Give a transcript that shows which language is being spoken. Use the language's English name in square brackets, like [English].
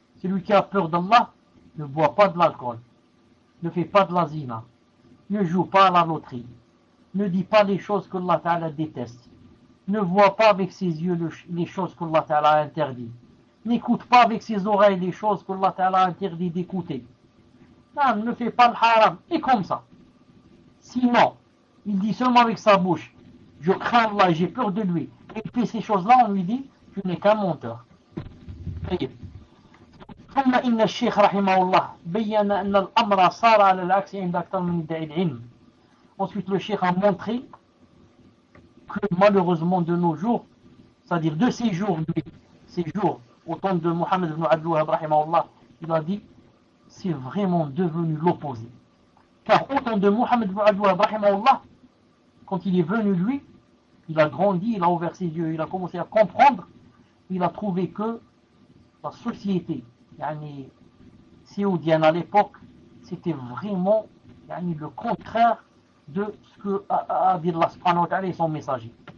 [French] Celui qui a peur d'Allah ne boit pas de l'alcool, ne fait pas de la zina, ne joue pas à la loterie, ne dit pas les choses que Allah Ta'ala déteste, ne voit pas avec ses yeux les choses que Allah Ta'ala interdit, n'écoute pas avec ses oreilles les choses que Allah Ta'ala interdit d'écouter. Non, ne fait pas le haram. Et comme ça. Sinon, il dit seulement avec sa bouche, je crains Allah, j'ai peur de lui. Et puis ces choses-là, on lui dit, tu n'es qu'un menteur. [Arabic] ثم إن الشيخ رحمه الله بين أن الأمر صار على العكس عند أكثر من داعي العلم. [French] Ensuite, le Cheikh a montré que malheureusement de nos jours, c'est-à-dire de ces jours, lui, ces jours, au temps de Mohammed ibn Abdul Wahhab, رحمه الله, il a dit, c'est vraiment devenu l'opposé. Car au temps de Mohammed ibn Abdul Wahhab, رحمه الله, quand il est venu, lui, il a grandi, il a ouvert ses yeux, il a commencé à comprendre, il a trouvé que la société, yani, saoudienne à l'époque, c'était vraiment yani, le contraire de ce que a dit Allah subhanahu wa ta'ala et son messager.